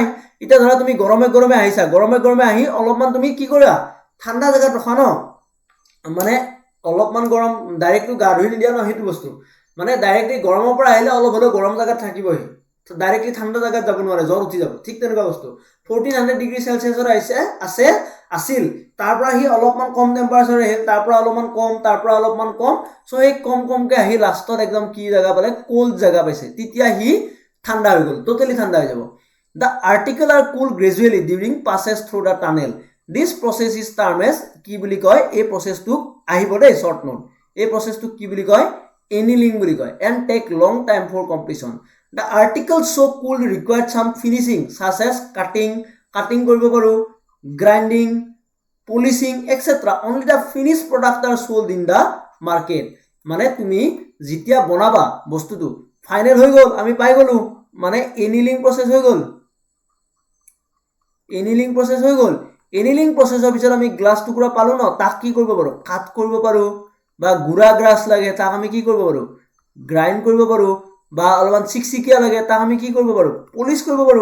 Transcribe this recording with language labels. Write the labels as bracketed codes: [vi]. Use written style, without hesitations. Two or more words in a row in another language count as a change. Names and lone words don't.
[as] এতিয়া ধৰা তুমি গৰমে গৰমে আহিছা, গৰমে গৰমে আহি অলপমান তুমি কি কৰা, ঠাণ্ডা জেগাত ৰখা ন, মানে অলপমান গৰম, ডাইৰেক্টটো গা ধুই নিদিয়া ন, সেইটো বস্তু মানে ডাইৰেক্টলি গৰমৰ পৰা আহিলে অলপ হ'লেও গৰম জেগাত থাকিবহি, ডাইৰেক্টলি ঠাণ্ডা জেগাত যাব নোৱাৰে, জ্বৰ উঠি যাব, ঠিক তেনেকুৱা বস্তু। 1400 [en] degree Celsius [as] আছিল, তাৰ পৰা সি অলপমান কম টেম্পাৰেচাৰ আহিল, তাৰ পৰা অলপমান কম, তাৰ পৰা অলপমান কম, চ' সেই কমকৈ আহি লাষ্টত একদম কি জেগা পালে, কোল্ড জেগা পাইছে, তেতিয়া সি ঠাণ্ডা হৈ গ'ল, টোটেলি ঠাণ্ডা হৈ যাব। [en] The article are cooled gradually during passes through the tunnel. This process is termed as [as] কি বুলি কয়, এই প্ৰচেছটোক আহিব দেই [en] short note, [as] এই প্ৰচেছটোক কি বুলি কয়, annealing বুলি কয়, [en] and take long time for completion. The articles so cooled required some finishing such as cutting [as] কৰিব পাৰো, [en] grinding, polishing, etc. Only the finished product are sold in the market. [as] মানে তুমি যেতিয়া বনাবা বস্তুটো ফাইনেল হৈ গ'ল, আমি পাই গ'লো, মানে [en] annealing process [as] হৈ গ'ল, [en] annealing process [as] হৈ গ'ল। [en] annealing processৰ [as] পিছত আমি গ্লাছ টুকুৰা পালো ন, তাক কি কৰিব পাৰো, কাট কৰিব পাৰো, বা গুড়া গ্লাছ লাগে তাক আমি কি কৰিব পাৰো, গ্ৰাইণ্ড কৰিব পাৰো, বা অলপমান চিকচিকীয়া লাগে তাক আমি কি কৰিব পাৰো, পলিচ কৰিব পাৰো।